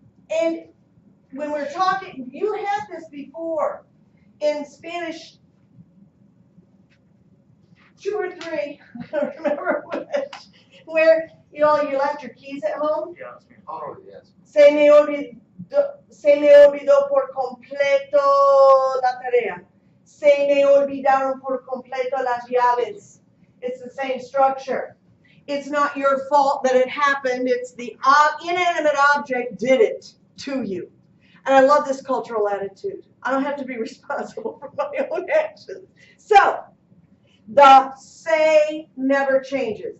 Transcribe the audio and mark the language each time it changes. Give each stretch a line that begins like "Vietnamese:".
English: And when we're talking, you had this before. In Spanish, 2 or 3, I don't remember which, where you left your keys at home. Yeah, that's me. Oh, yes.
Spanish: Se me olvidó por completo la tarea. Se me olvidaron por completo las llaves.
English: It's the same structure. It's not your fault that it happened. It's the inanimate object did it to you. And I love this cultural attitude. I don't have to be responsible for my own actions. So, the say never changes.